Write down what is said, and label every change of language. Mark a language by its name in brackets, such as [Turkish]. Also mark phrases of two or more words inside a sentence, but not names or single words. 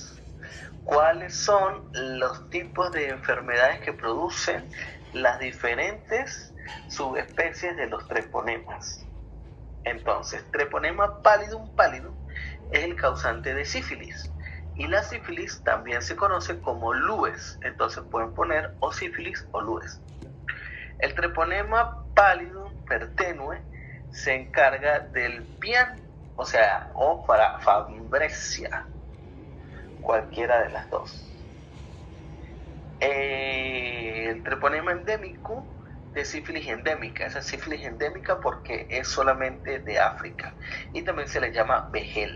[Spanish] ¿Cuáles son los tipos de enfermedades que producen las diferentes subespecies de los treponemas? Entonces, treponema pallidum es el causante de sífilis, y la sífilis también se conoce como lues. Entonces pueden poner o sífilis o lues. El treponema pallidum pertenue se encarga del pian, o para fabresia, cualquiera de las dos. El treponema endémico de sífilis endémica, esa sífilis endémica porque es solamente de África, y también se le llama vejel.